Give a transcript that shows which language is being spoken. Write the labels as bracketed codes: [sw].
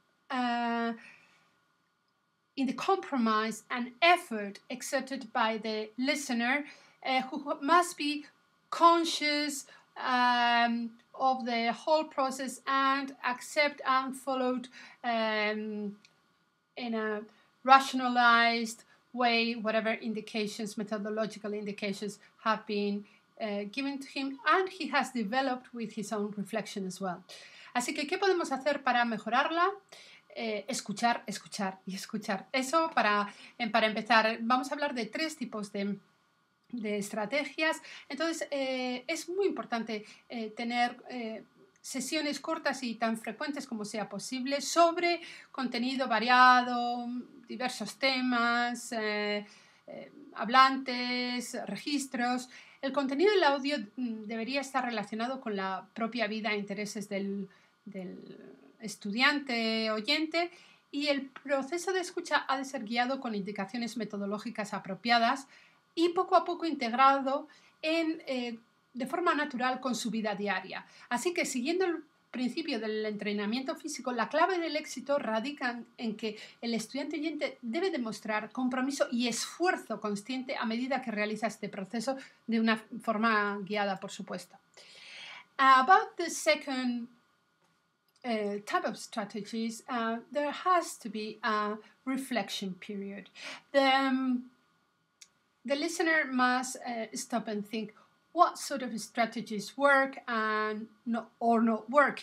[en] the compromise and effort exerted by the listener, who must be conscious of the whole process and accept and followed in a rationalized way whatever indications, methodological indications have been given to him, and he has developed with his own reflection as well. [es] Así que, ¿qué podemos hacer para mejorarla? Escuchar y escuchar. Eso para empezar. Vamos a hablar de 3 tipos de estrategias. Entonces, es muy importante tener sesiones cortas y tan frecuentes como sea posible sobre contenido variado, diversos temas, hablantes, registros. El contenido del audio debería estar relacionado con la propia vida e intereses del estudiante oyente, y el proceso de escucha ha de ser guiado con indicaciones metodológicas apropiadas y poco a poco integrado de forma natural con su vida diaria. Así que, siguiendo el principio del entrenamiento físico, la clave del éxito radica en que el estudiante oyente debe demostrar compromiso y esfuerzo consciente a medida que realiza este proceso de una forma guiada, por supuesto. [en] About the second type of strategies, there has to be a reflection period. The listener must stop and think, what sort of strategies work and not work?